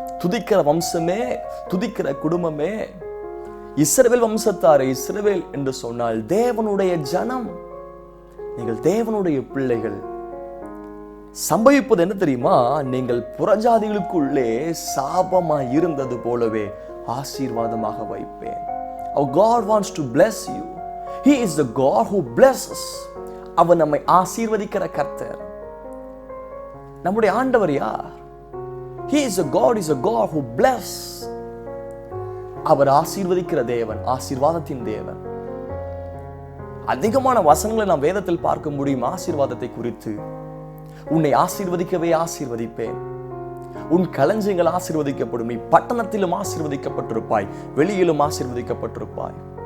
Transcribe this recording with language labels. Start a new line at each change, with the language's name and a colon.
Tamil: துதிக்கிற வம்சமே, துதிக்கிற குடும்பமே. இஸ்ரவேல் வம்சத்தாரே, இஸ்ரவேல் என்று சொன்னால் தேவனுடைய ஜனம், நீங்கள் தேவனுடைய பிள்ளைகள். சம்பவிப்பது என்ன தெரியுமா, நீங்கள் புறஜாதிகளுக்குள்ளே சாபமாய் இருந்தது போலவே ஆசீர்வாதமாக வைப்பேன்.
English: Our God wants to bless you. He is the God who blesses.
Tamil: அவர் நம்மை ஆசீர்வதிக்கிற கர்த்தர். நம்முடைய ஆண்டவர் யார்?
English: He is a God, is a God who bless.
Tamil: அவர் ஆசீர்வதிக்கிற தேவன், ஆசீர்வாதத்தின் தேவன். அதிகமான வசனங்களை நாம் வேதத்தில் பார்க்க முடியும் ஆசீர்வாதத்தை குறித்து. உன்னை ஆசீர்வதிக்கவே ஆசீர்வதிப்பேன், உன் களஞ்சியங்கள் ஆசீர்வதிக்கப்படும், நீ பட்டணத்திலும் ஆசீர்வதிக்கப்பட்டிருப்பாய், வெளியிலும் ஆசீர்வதிக்கப்பட்டிருப்பாய்.